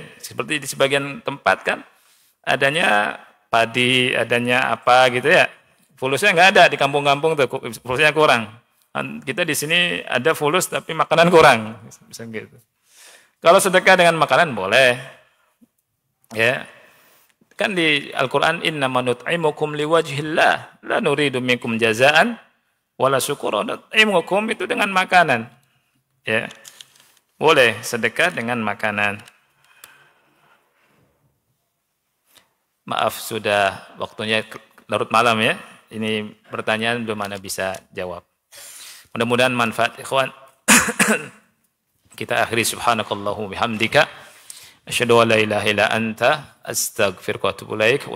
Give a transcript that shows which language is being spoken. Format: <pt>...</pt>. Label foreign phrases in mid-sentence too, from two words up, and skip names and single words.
<id>Seperti di sebagian tempat kan, adanya padi, adanya apa gitu ya. Fulusnya nggak ada di kampung-kampung tuh, fulusnya kurang. Kita di sini ada fulus tapi makanan kurang, bisa gitu. Kalau sedekah dengan makanan boleh. Ya, kan di Al-Quran</id> <ar>إنما نطعمكم لوجه الله لا نريد منكم جزاء ولا شكورا.</ar> <id>Nut'imukum itu dengan makanan. Ya, boleh sedekah dengan makanan. Maaf sudah waktunya larut malam ya. Ini pertanyaan belum mana bisa jawab. Mudah-mudahan manfaat ikhwan. Kita akhiri</id> <ar>سبحانك الله بحمدك. أشهد أن لا إله إلا أنت أستغفرك وأتوب إليك.</ar>